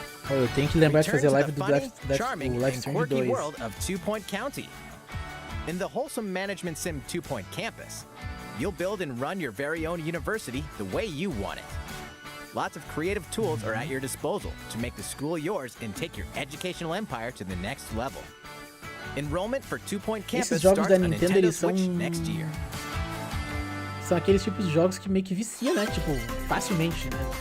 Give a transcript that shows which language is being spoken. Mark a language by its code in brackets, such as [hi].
[pt] Eu tenho que lembrar de fazer live do Life Strange 2. [en] In the wholesome management sim 2-Point campus, you'll build and run your very own university the way you want it. Lots of creative tools are at your disposal to make the school yours and take your educational empire to the next level. Enrollment for 2-Point campus starts on Nintendo Switch next year. [pt] São aqueles tipos de jogos que meio que vicia, né? Tipo, facilmente, né?